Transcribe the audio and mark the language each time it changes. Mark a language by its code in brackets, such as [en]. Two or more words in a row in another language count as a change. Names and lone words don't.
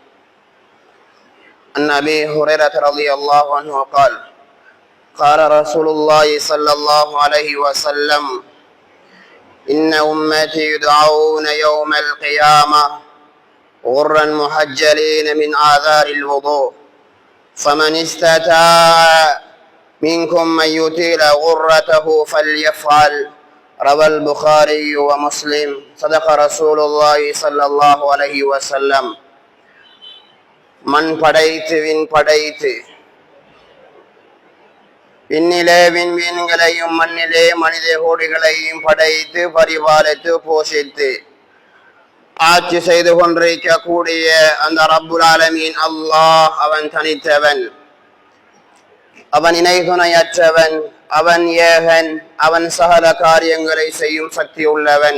[ar] عن أبي هريرة رضي الله عنه قال: قال رسول الله صلى الله عليه وسلم: إن أمتي يدعون يوم القيامة غرا محجلين من آثار الوضوء، فمن استطاع منكم من يطيل غرته فليفعل. روى البخاري ومسلم. صدق رسول الله صلى الله عليه وسلم. [ta] மண் படைத்து விண் படைத்து விண்ணிலே விண்மீன்களையும் மண்ணிலே மனித கோடிகளையும் படைத்து பரிபாலித்து போஷித்து ஆட்சி செய்து கொண்டிருக்கக்கூடிய அந்த [ar] رب العالمين الله [ta] அவன் தனித்தவன், அவன் இணை துணையற்றவன், அவன் ஏகன், அவன் சகல காரியங்களை செய்யும் சக்தி உள்ளவன்.